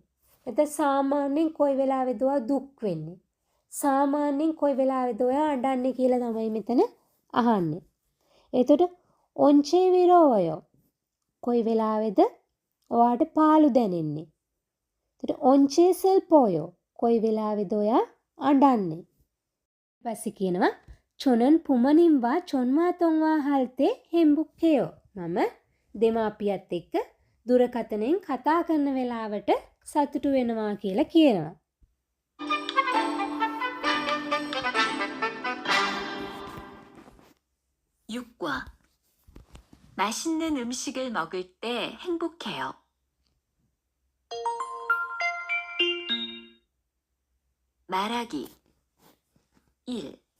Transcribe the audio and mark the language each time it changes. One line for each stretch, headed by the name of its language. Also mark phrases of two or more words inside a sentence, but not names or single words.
Sinhala: නැත්නම් සාමාන්‍යයෙන් කොයි වෙලාවෙද ඔයා දුක් වෙන්නේ? සාමාන්‍යයෙන් කොයි වෙලාවෙද ඔයා අඬන්නේ කියලා තමයි මෙතන අහන්නේ. එතකොට
Korean: 언제 외로워요
Sinhala: කොයි වෙලාවේද ඔයාට පාළු දැනෙන්නේ?
Korean: එතකොට 언제 슬퍼요?
Sinhala: කොයි වෙලාවේද ඔයා අඬන්නේ? ඊපස්සේ කියනවා
Korean: 저는 부모님과 전화 통화할 때 행복해요.
Sinhala: මම දෙමාපියත් එක්ක දුරකථනයෙන් කතා කරන වෙලාවට සතුටු වෙනවා කියලා කියනවා.
Korean: 6과 맛있는 음식을 먹을 때 행복해요. 말하기 1.